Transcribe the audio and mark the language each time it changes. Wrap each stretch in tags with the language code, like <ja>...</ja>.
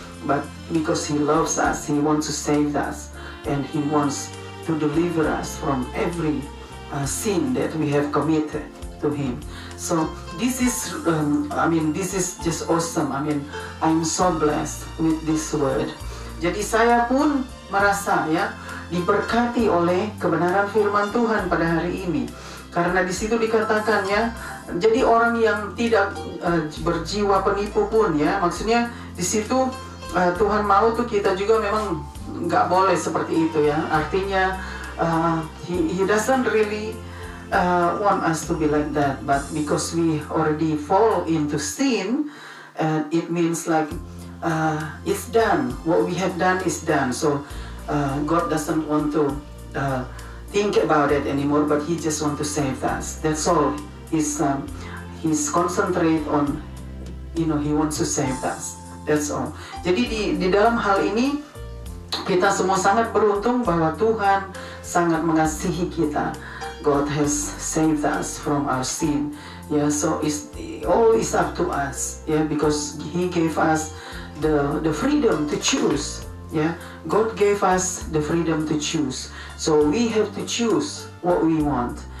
<en>But because He loves us, He wants to save us, and He wants to deliver us from every sin that we have committed. to Him. So this is, this is just awesome. I'm so blessed with this word.</en> <id>Jadi saya pun merasa ya diberkati oleh kebenaran firman Tuhan pada hari ini. Karena di situ dikatakan ya, jadi orang yang tidak berjiwa penipu pun ya, maksudnya di situ Tuhan mau tuh kita juga memang nggak boleh seperti itu ya.</id> <en>Artinya he doesn't really want us to be like that, but because we already fall into sin, it means like it's done. What we have done is done. So God doesn't want to think about it anymore, but He just want to save us. That's all. He's concentrate on, He wants to save us. That's all.</en> <id>Jadi di dalam hal ini kita semua sangat beruntung bahwa Tuhan sangat mengasihi kita.</id> <en>God has saved us from our sin. Yeah, so all is up to us. Yeah, because He gave us the freedom to choose. Yeah, God gave us the freedom to choose. So we have to choose what we want.</en>